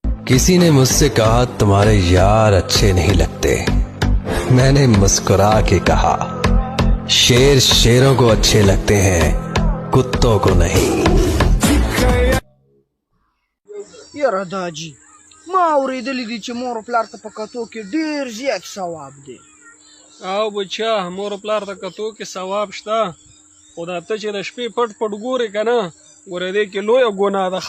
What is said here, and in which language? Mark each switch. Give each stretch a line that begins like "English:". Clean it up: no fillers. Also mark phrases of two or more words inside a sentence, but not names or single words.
Urdu: کسی نے مجھ سے کہا تمہارے یار اچھے نہیں لگتے. میں نے مسکرا کے کہا شیر شیروں کو اچھے لگتے ہیں، کتوں کو نہیں.
Pashto: یاره داجی ما اورېدلی دي چې مور پلار ته په کتو کې ډېر زیات ثواب دی. او بچا مور پلار ته کتو کې ثواب شته، خو دا ته چې د شپې پټ پټ ګورې که نه، ګوره دې کې لویه ګناه ده.